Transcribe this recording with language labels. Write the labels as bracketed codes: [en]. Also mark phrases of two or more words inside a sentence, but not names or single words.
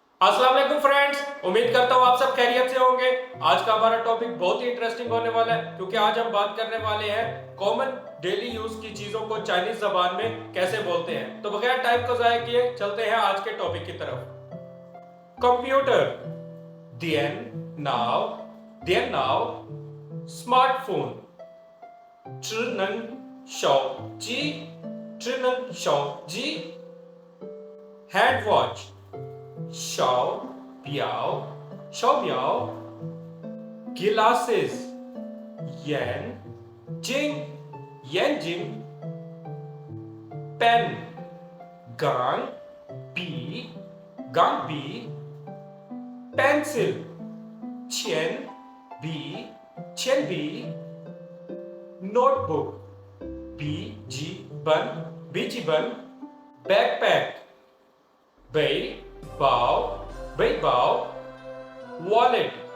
[ar] السلام عليكم [hi] फ्रेंड्स, उम्मीद करता हूँ आप सब खैरियत से होंगे। आज का हमारा टॉपिक बहुत ही इंटरेस्टिंग होने वाला है क्योंकि आज हम बात करने वाले हैं [en] common daily use [hi] की चीजों को चाइनीज जबान में कैसे बोलते हैं। तो बगैर टाइम को जाया किए चलते हैं आज के टॉपिक की तरफ। [en] कंप्यूटर, [zh] 电脑, [en] स्मार्टफोन, [zh] 智能手机，智能手机 [en] hand watch, [zh] 手表 glasses, 眼睛 [en] पेन, 钢笔 पेंसिल, 铅笔 नोटबुक, 笔记本 बैकपैक, 背包 wallet,